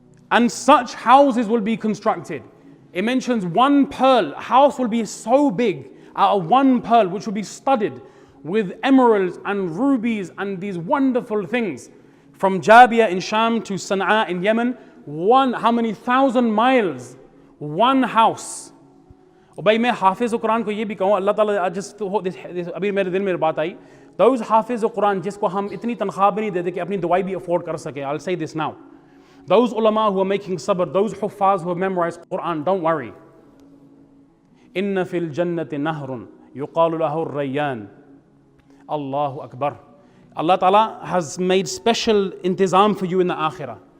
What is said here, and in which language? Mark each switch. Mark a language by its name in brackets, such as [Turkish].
[English] And such houses will be constructed. It mentions one pearl. A house will be so big out of one pearl, which will be studded with emeralds and rubies and these wonderful things. From Jabia in Sham to Sana'a in Yemen, how many thousand miles, one house. [Hindi] और भाई मैं हाफिज़ कुरान को ये भी कहूँ, अल्लाह ताला just अभी मेरे दिल में बात आई, those हाफिज़ कुरान जिसको हम इतनी तनख्वाह भी नहीं देते कि अपनी दवाई भी afford कर सके. [English] I'll say this now. Those ulama who are making sabr, those huffaz who have memorized Quran, don't worry. [Arabic] Inna fil jannati nahrun yuqalu lahu ar-rayyan. Allahu Akbar. [English] Allah Ta'ala has made special intizam for you in the akhirah.